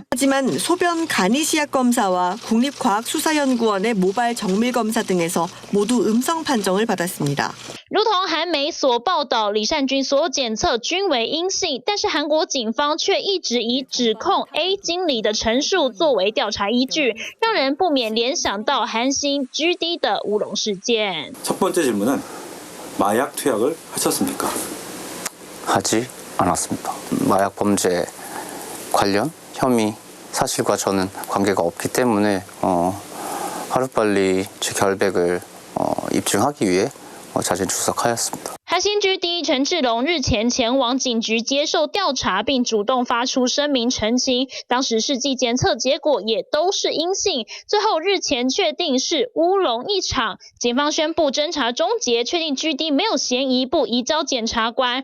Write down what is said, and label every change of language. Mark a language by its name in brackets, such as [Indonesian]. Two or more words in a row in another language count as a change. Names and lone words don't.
[Korean] 하지만 소변 간이시약 검사와 국립과학수사연구원의 모발 정밀 검사 등에서 모두 음성 판정을 받았습니다. [Chinese] 如同韩媒所报道，李善均所有检测均为阴性，但是韩国警方却一直以指控 A 经理的陈述作为调查依据，让人不免联想到韩星 GD 的乌龙事件。 [Korean] 첫 번째 질문은 마약 투약을 하셨습니까? 하지 않았습니다. 마약 범죄 관련 혐의 사실과 저는 관계가 없기 때문에 하루빨리 제 결백을 입증하기 위해 자진 출석하였습니다. [Chinese] 韩星 GD 陈志龙日前前往警局接受调查，并主动发出声明澄清，当时试剂检测结果也都是阴性，最后日前确定是乌龙一场。警方宣布侦查终结，确定 GD 没有嫌疑，不移交检察官。